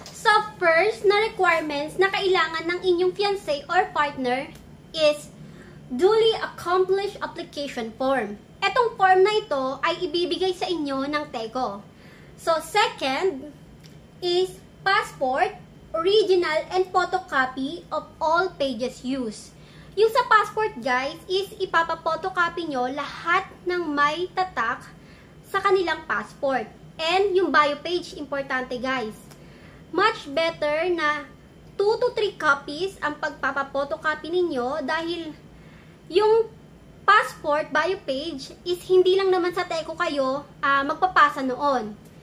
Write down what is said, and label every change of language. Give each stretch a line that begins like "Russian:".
Filipino: So, first na requirements na kailangan ng inyong fiancé or partner is
English: duly accomplished application form.
Filipino: Etong form na ito ay ibibigay sa inyo ng TECO.
English: So, second is passport, original and photocopy of all pages used.
Filipino: Yung sa passport guys is ipapapotocopy nyo lahat ng may tatak sa kanilang passport. And yung bio page, importante guys. Much better na 2 to 3 copies ang pagpapapotocopy ninyo dahil yung passport, bio page, is hindi lang naman sa TECO kayo magpapasa noon.